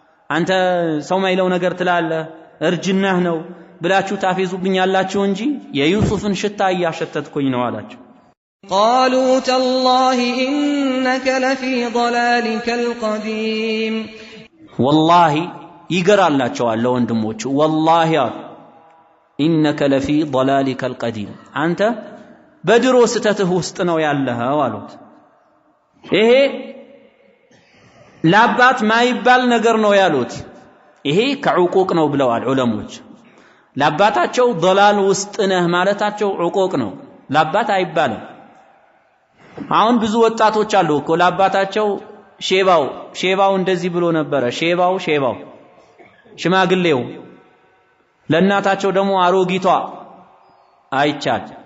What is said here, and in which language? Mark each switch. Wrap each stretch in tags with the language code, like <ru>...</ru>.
<am>አንተ ሰው ማይለው ነገር ትላለህ እርጅናህ ነው ብላችሁ ታፌዙብኛላችሁ እንጂ የዩሱፍን ሽታ ያሸተትኩኝ ነው አላቸው</am> <ar>قالوا تالله إنك لفي ضلالك القديم</ar> <am>والله ይገራላቸዋል ለወንድሞቹ</am> <ar>والله إنك لفي ضلالك القديم</ar> <am>አንተ በድሮ ስተትህ ውስጥ ነው ያለኸው አሉት ይሄ ላባት ማይባል ነገር ነው ያሉት ይሄ ከዑቁቅ ነው ብለዋል ዑለሞች ላባታቸው ضلال ውስጥ ነህ ማለታቸው ዑቁቅ ነው ላባት አይባልም አሁን ብዙ ወጣቶች አሉ እኮ ላባታቸው ሼባው እንደዚህ ብሎ ነበረ ሼባው ሽማግሌው ለእናታቸው ደግሞ አሮጊቷ አይቻል</am>